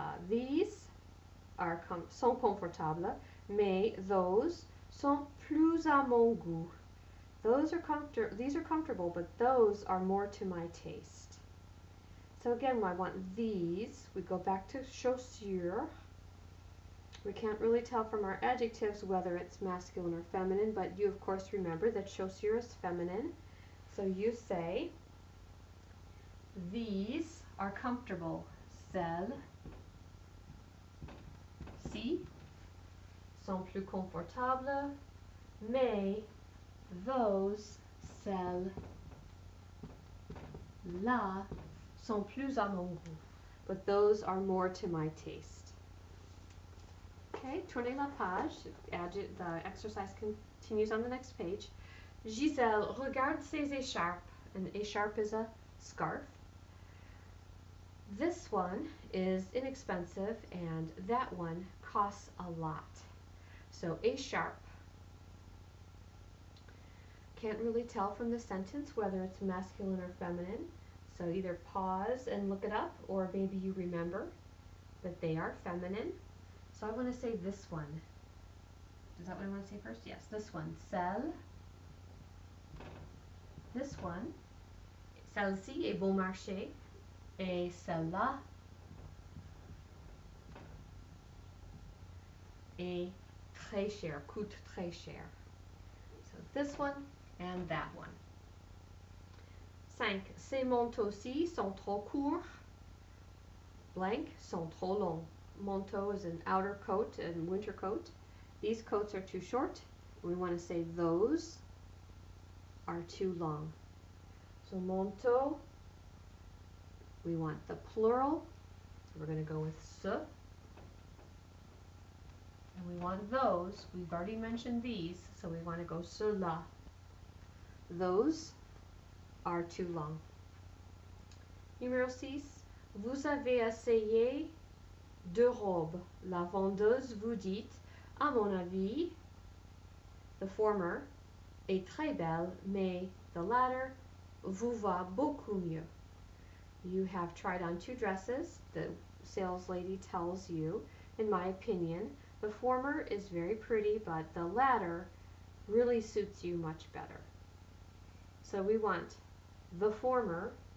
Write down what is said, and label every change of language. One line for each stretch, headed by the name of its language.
English: These are
French: sont confortables, mais
English: those
French: sont plus à mon goût.
English: These are comfortable, but those are more to my taste. So again, when I want these, we go back to chaussure. We can't really tell from our adjectives whether it's masculine or feminine, but you of course remember that chaussure is feminine. So you say, these are comfortable.
French: Celles-ci sont plus confortables, mais
English: those,
French: celles-là, sont plus à mon goût.
English: But those are more to my taste. Okay,
French: tournez la page.
English: The exercise continues on the next page.
French: Gisèle, regarde ses écharpes.
English: An écharpe is a scarf. This one is inexpensive and that one costs a lot. So écharpe. Can't really tell from the sentence whether it's masculine or feminine. So either pause and look it up, or maybe you remember that they are feminine. So I want to say this one. Is that what I want to say first? Yes, this one. Celle. This one.
French: Celle-ci est bon marché. Et celle-là est très cher, coûte très cher.
English: So this one and that one. 5.
French: Ces manteaux-ci sont trop courts. Blank sont trop longs.
English: Manteau is an outer coat and winter coat. These coats are too short. We want to say those are too long. So manteau, we want the plural. So we're going to go with ce. And we want those. We've already mentioned these, so we want to go cela. Those are too long. Numéro 6.
French: Vous avez essayé 2 robes. La vendeuse vous dit, à mon avis,
English: the former,
French: est très belle, mais
English: the latter
French: vous va beaucoup mieux.
English: You have tried on 2 dresses. The sales lady tells you, in my opinion, the former is very pretty, but the latter really suits you much better. So we want the former.